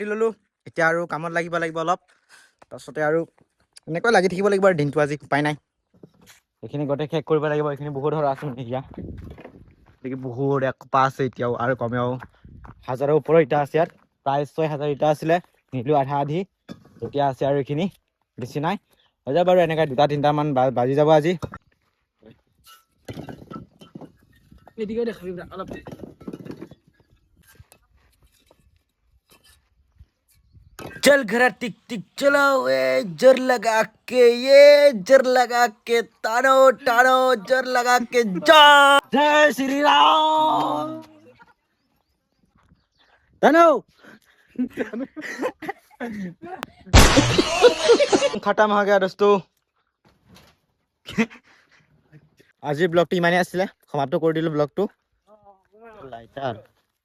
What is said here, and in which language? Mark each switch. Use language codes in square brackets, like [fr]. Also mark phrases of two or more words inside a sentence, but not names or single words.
[as] ললো এতিয়া আৰু কামত লাগিব অলপ তাৰপিছতে আৰু এনেকৈ লাগি থাকিব লাগিব আৰু দিনটো আজি উপায় নাই এইখিনি গোটেই শেষ কৰিব লাগিব এইখিনি বহুত ধৰা আছে এতিয়া বহুত একপা আছে এতিয়াও আৰু কমেও 1000ৰ ওপৰত ইটা আছে ইয়াত প্ৰায় 6000 ইটা আছিলে নিলো আধা আধি এতিয়া আছে আৰু এইখিনি বেছি নাই হৈ যাব বাৰু এনেকৈ 2-3টা মান বাজি যাব আজি এদিকে দেখাবি অলপ [hi] चल घर टिक टिक चलो जोर लगा के तारो जोर लगा के जय श्री राम तानो खत्म हो गया दोस्तों [as] আজি ব্লগটো ইমানেই আছিলে সমাপ্ত কৰি দিলো ব্লগটো লাইটাৰ